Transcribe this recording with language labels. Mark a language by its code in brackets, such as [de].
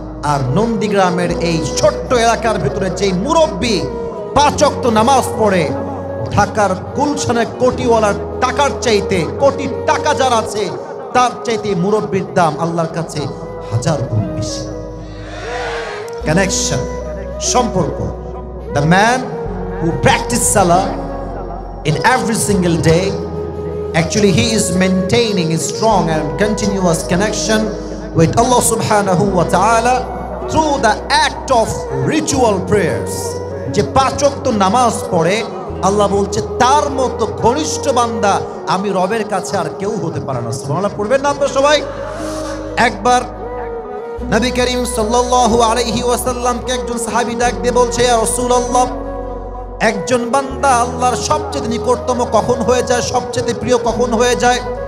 [bn] আর নন্দীগ্রামের এই ছোট্ট এলাকার ভিতরে যেই মুরব্বী 5 ওয়াক্ত নামাজ পড়ে, ঢাকার গুলশানের কোটিওয়ালার টাকার চাইতে, কোটি টাকা যার আছে তার চাইতে মুরব্বীর দাম আল্লাহর কাছে 1000 গুণ বেশি। কানেকশন, সম্পর্ক। [en] The man who practice salah in every single day, actually he is maintaining a strong and continuous connection with Allah subhanahu wa ta'ala through the act of ritual prayers. [bn] যে 5 ওয়াক্ত নামাজ পড়ে, আল্লাহ বলছে তার মতো ঘনিষ্ঠ বান্দা আমি রবের কাছে আর কেউ হতে পারে না। সুবহানাল্লাহ পড়বেন না আপনারা সবাই? একবার নবী করিম সাল্লাল্লাহু আলাইহি ওয়াসাল্লামকে একজন সাহাবী ডাক দিয়ে বলছে, ইয়া রাসূলুল্লাহ, একজন বান্দা আল্লাহর সবচেয়ে নিকটতম কখন হয়ে যায়, সবচেয়ে প্রিয় কখন হয়ে যায়?